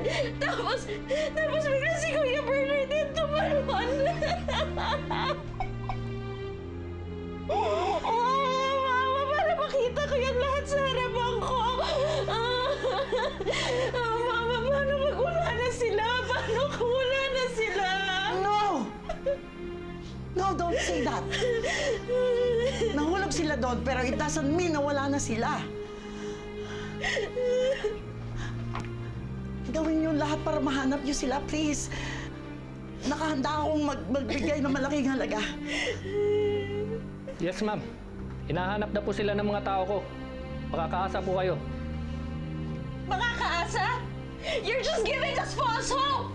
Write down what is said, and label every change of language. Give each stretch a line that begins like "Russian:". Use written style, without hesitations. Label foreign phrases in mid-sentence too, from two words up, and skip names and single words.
Filipino: Tapos bigla si Kuya Bernard din tumalon. Mama, para makita ko yan lahat sa harapan ko. Mama, paano magwala na sila?
English: No, don't say that.
Filipino: Nahulog sila doon, pero
English: it doesn't mean
Filipino: na wala na sila. Gawin niyo lahat para mahanap niyo sila, please. Nakahanda akong magbigay ng malaking halaga.
English: Yes, ma'am.
Filipino: Hinahanap na po sila ng mga tao ko. Makakaasa po kayo. Makakaasa?
English: You're just giving us false hope!